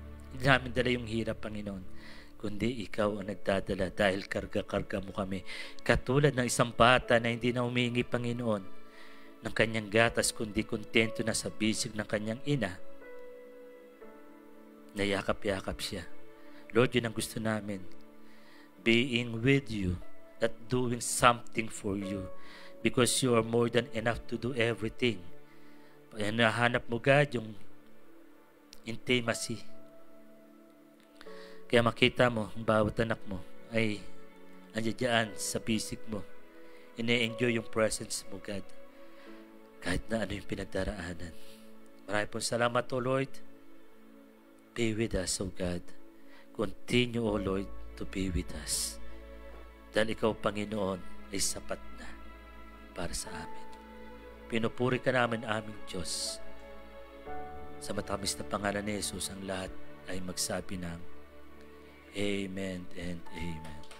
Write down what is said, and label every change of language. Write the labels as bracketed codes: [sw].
[tl] Hindi namin dala yung hirap, Panginoon, kundi ikaw ang nagdadala dahil karga-karga mo kami. Katulad ng isang bata na hindi na humingi, Panginoon, ng kanyang gatas, kundi kontento na sa bisig ng kanyang ina. Nayakap-yakap siya. Lord, yun ang gusto namin. [en] Being with you, not doing something for you, because you are more than enough to do everything. [tl] Nahanap mo, God, yung intimacy. Kaya makita mo, ang bawat anak mo ay andiyan sa bisig mo. Ine-enjoy yung presence mo, God. Kahit na ano yung pinagdaraanan. Maraming pong salamat, [en] O Lord. Be with us, O God. Continue, O Lord, to be with us. [tl] Dahil ikaw, Panginoon, ay sapat na para sa amin. Pinupuri ka namin aming Diyos. Sa matamis na pangalan ni Jesus, ang lahat ay magsabi ng Amen and Amen.